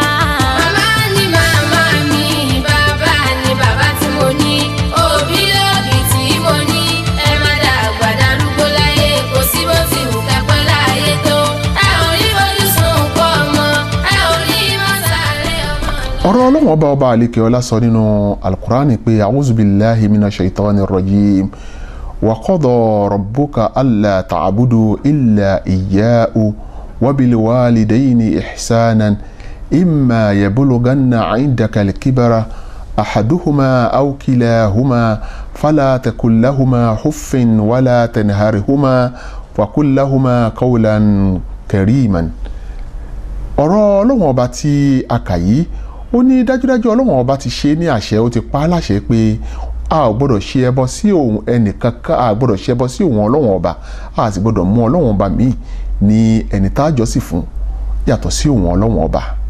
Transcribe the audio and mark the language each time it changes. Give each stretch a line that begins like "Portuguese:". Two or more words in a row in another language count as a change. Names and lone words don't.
Yoruba: Màmá ni màmá mi, bàbá ni bàbá tí mo ní, òbí lóbí tí mo ní. Ẹ má dàgbà darúgbó láyé, kò sí bó ti wù pẹ́pẹ́ láyé tó. Ẹ ò ní fojú sunkún ọmọ, ẹ ò ní mọ̀ sáré ọmọ. ọ̀rọ̀ Ọlọ́run ọba àlékeọlá sọ nínú alukurani pé
Arabic: أعوذ بالله من الشيطان الرجيم وقضى ربك ألا تعبدوا إلا إياه وبالوالدين إحسانا إما يبلغن عندك الكبر أحدهما أو كلاهما فلا تقل لهما أف ولا تنهرهما وقل لهما قولا كريما.
Yoruba: ọ̀rọ̀ Ọlọ́run ọba tí a kà yìí ó ní dájúdájú Ọlọ́run ọba ti ṣe ní àṣẹ ó ti pa á láṣẹ pé a ò gbọ́dọ̀ ṣe ẹbọ sí òun ẹnìkankan, a ò gbọ́dọ̀ ṣe ẹbọ sí òun Ọlọ́run ọba, a sì gbọ́dọ̀ mú Ọlọ́run ọba míì ní ẹni tá a jọ́sìn fún yàtọ̀ sí òun Ọlọ́run ọba.